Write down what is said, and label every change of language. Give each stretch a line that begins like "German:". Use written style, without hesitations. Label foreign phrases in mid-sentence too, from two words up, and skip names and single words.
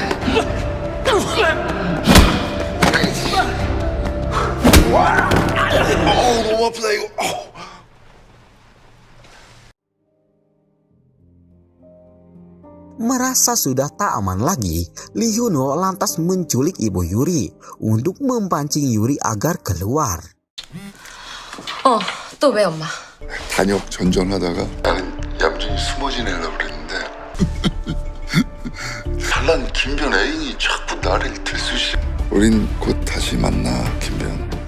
Indonesian: Merasa sudah tak aman lagi, Lee Hyun-woo lantas menculik Ibu Yuri untuk memancing Yuri agar keluar.
Korean: 또 왜 엄마? 단역 전전하다가 나는 얌전히 숨어 지내려고 그랬는데 잘난 김변 애인이 자꾸 나를 들쑤시. 우린 곧 다시 만나, 김변.